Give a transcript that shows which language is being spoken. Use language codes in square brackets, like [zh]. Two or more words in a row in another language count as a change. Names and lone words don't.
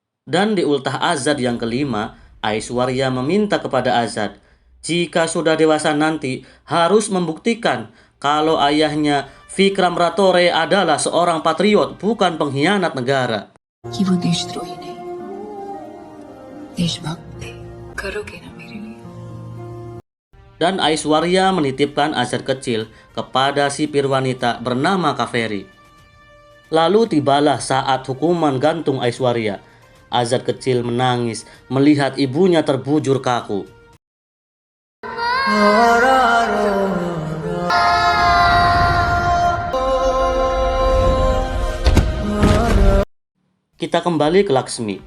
[id] Dan di ultah Azad yang kelima, Aishwarya meminta kepada Azad, jika sudah dewasa nanti harus membuktikan kalau ayahnya Vikram Ratore adalah seorang patriot, bukan pengkhianat negara. [hi] कि वो देशद्रोही नहीं, देशभक्त थे। करोगे ना मेरे लिए? [id] Dan Aishwarya menitipkan Azad kecil kepada sipir wanita bernama Kaveri. Lalu tibalah saat hukuman gantung Aishwarya. Azad kecil menangis melihat ibunya terbujur kaku. Kita kembali ke Laksmi.